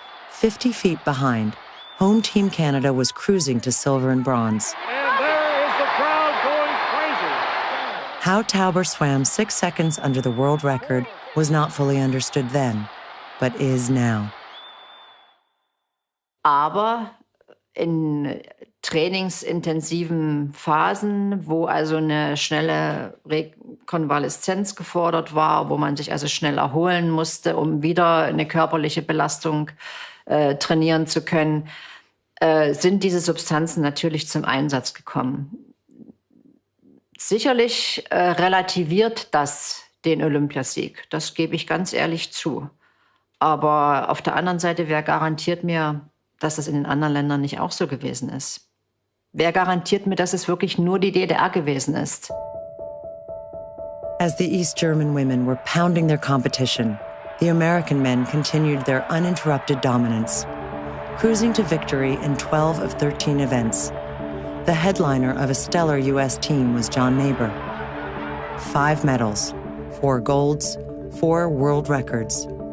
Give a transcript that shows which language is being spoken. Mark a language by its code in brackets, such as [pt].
[en] 50 feet behind, home team Canada was cruising to silver and bronze. And there is the crowd going crazy. How Tauber swam 6 seconds under the world record was not fully understood then, but is now. [de] Aber in trainingsintensiven Phasen, wo also eine schnelle Rekonvaleszenz gefordert war, wo man sich also schnell erholen musste, um wieder eine körperliche Belastung trainieren zu können, sind diese Substanzen natürlich zum Einsatz gekommen. Sicherlich relativiert das den Olympiasieg, das gebe ich ganz ehrlich zu. Aber auf der anderen Seite, wer garantiert mir, dass das in den anderen Ländern nicht auch so gewesen ist? Wer garantiert mir, dass es wirklich nur die DDR gewesen ist? [en] As the East German women were pounding their competition, the American men continued their uninterrupted dominance, cruising to victory in 12 of 13 events. The headliner of a stellar U.S. team was John Neighbor. 5 medals, 4 golds, 4 world records.